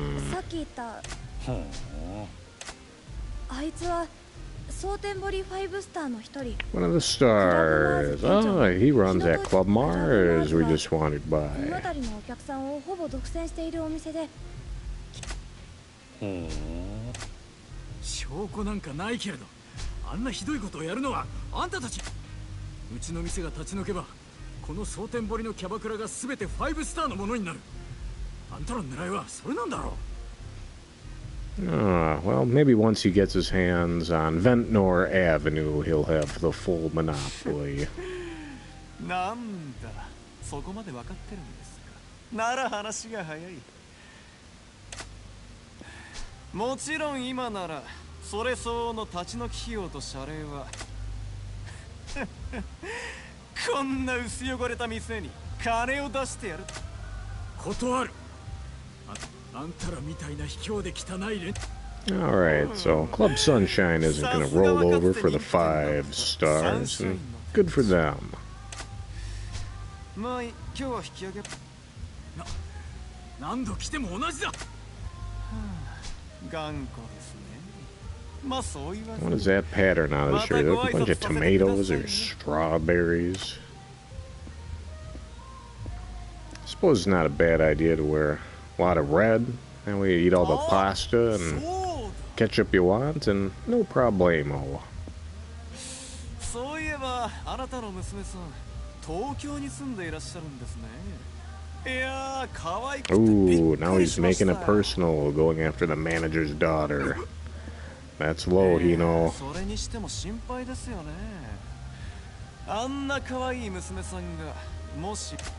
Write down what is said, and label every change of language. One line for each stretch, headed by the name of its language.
Japanese: さっき言ったあいつは蒼天堀5スターの一人。
English: One of the stars. Oh, he runs that Club Mars we just wandered
Japanese: この
English: by.
Japanese: 辺りのお客さんをほぼ独占しているお店で。証拠なんかないけれど、あんなひどいことをやるのはあんたたち。うちの店が立ち退けばこの蒼天堀のキャバクラが全て5スターのものになる。あんたらの狙いはそれなんだろう。
English: Well, maybe once he gets his hands on Ventnor Avenue, he'll have the full monopoly.
Japanese: なんだ、そこまで分かってるんですか。なら話が早い。もちろん今ならそれ相応の立ち退き費用と謝礼はこんな薄汚れた店に金を出してやる。断る。あんたらみたいな卑怯で汚い連。
English: Alright, so Club Sunshine isn't going to roll over for the 5 stars, and good for them.
Japanese: まあ今日は引き上げ。何度来ても同じだ。頑固ですね。まあそう言わず。
English: What is that pattern on his shirt? A bunch of tomatoes or strawberries? I suppose it's not a bad idea to wear a lot of red. That way you eat all the pasta and ketchup you want, and no problemo.
Japanese: そういえばあなたの娘さん、東京に住んでいらっしゃるんですね。いやー、可愛くてびっくりしました。
English: Ooh, now he's making it personal, going after the manager's daughter. That's low, Hino.
Japanese: それにしても心配ですよね。あんな可愛い娘さんがもし。